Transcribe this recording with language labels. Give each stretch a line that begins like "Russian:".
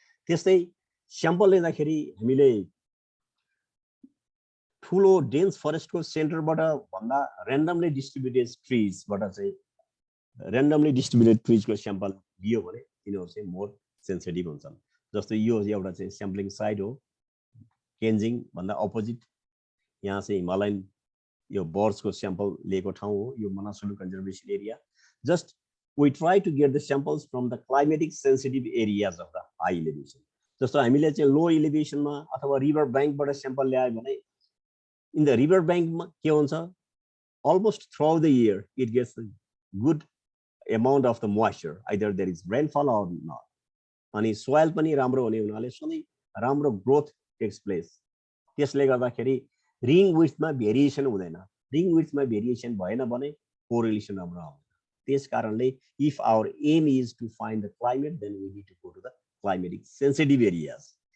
Nepali: त्यस्तै स्याम्पल लिँदाखेरि हामीले ठुलो डेन्स फरेस्टको सेन्टरबाट भन्दा र्यान्डमली डिस्ट्रिब्युटेड ट्रीजबाट चाहिँ र्यान्डमली डिस्ट्रिब्युटेड ट्रीजको स्याम्पल लियो भने तिनीहरु चाहिँ मोर सेन्सिटिभ हुन्छन्। जस्तो यो एउटा चाहिँ स्याम्पलिङ साइट हो, केन्जिङ भन्दा अपोजिट, यहाँ चाहिँ हिमालयन यो बर्ड्सको स्याम्पल लिएको ठाउँ हो, यो Manaslu conservation area.
English: Just we try to get the samples from the climatic sensitive areas of the high elevation.
Nepali: जस्तो हामीले चाहिँ लो एलिभेसनमा अथवा रिभर ब्याङ्कबाट स्याम्पल ल्यायो भने
English: in the river bank के हुन्छ, almost throughout the year it gets a good amount of the moisture, either there is rainfall or not.
Nepali: अनि soil पनि राम्रो हुने हुनाले सधैँ राम्रो
English: growth takes place.
Nepali: त्यसले गर्दाखेरि रिङ विड्थमा भेरिएसन हुँदैन। रिङ विड्थमा भेरिएसन भएन भने कोरिलेसन राम्रो आउँदैन। त्यस कारणले
English: if our aim is to find the climate, then we need to go to the climatic sensitive areas.